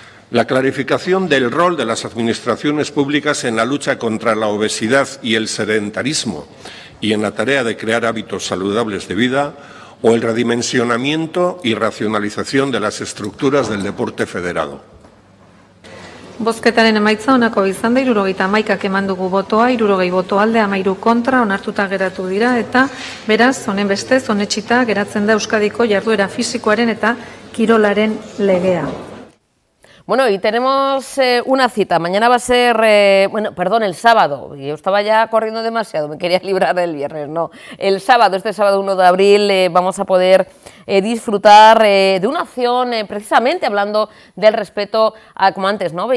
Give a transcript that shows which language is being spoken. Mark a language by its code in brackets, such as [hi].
[es] la clarificación del rol de las administraciones públicas en la lucha contra la obesidad y el sedentarismo y en la tarea de crear hábitos saludables de vida, o el redimensionamiento y racionalización de las estructuras del deporte federado. [eu] Bozketaren emaitza onako izan da 71 eman dugu botoa, 60 boto alde, 13 kontra, onartuta geratu dira eta beraz honen bestez onetsita geratzen da Euskadiko jarduera fisikoaren eta kirolaren legea. [es] Bueno, y tenemos una cita. Mañana va a ser, el sábado. Yo estaba ya corriendo demasiado, me quería librar del viernes, no. El sábado, este sábado 1 de abril, vamos a poder disfrutar de una acción, precisamente hablando del respeto, como antes, ¿no?